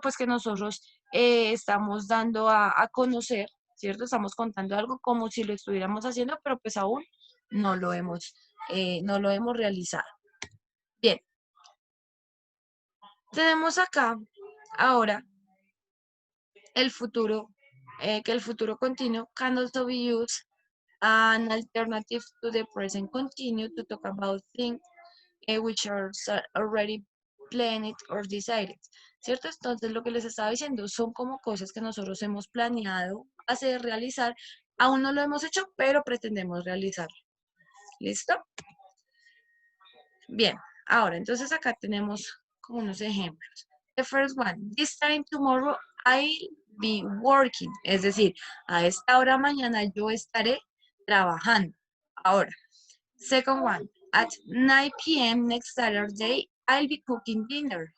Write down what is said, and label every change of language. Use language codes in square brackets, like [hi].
[es] Pues que nosotros estamos dando a conocer, ¿cierto? Estamos contando algo como si lo estuviéramos haciendo, pero pues aún no lo hemos realizado. Bien. Tenemos acá ahora el futuro, que el futuro continuo [en] can also be used an alternative to the present continuous to talk about things which are already planned or decided. [es] ¿Cierto? Entonces lo que les estaba diciendo son como cosas que nosotros hemos planeado hacer, realizar. Aún no lo hemos hecho, pero pretendemos realizarlo. ¿Listo? Bien, ahora entonces acá tenemos como unos ejemplos. [en] The first one, this time tomorrow I'll be working. [es] Es decir, a esta hora mañana yo estaré trabajando. [en] Ahora, second one, at 9 p.m. next Saturday I'll be cooking dinner.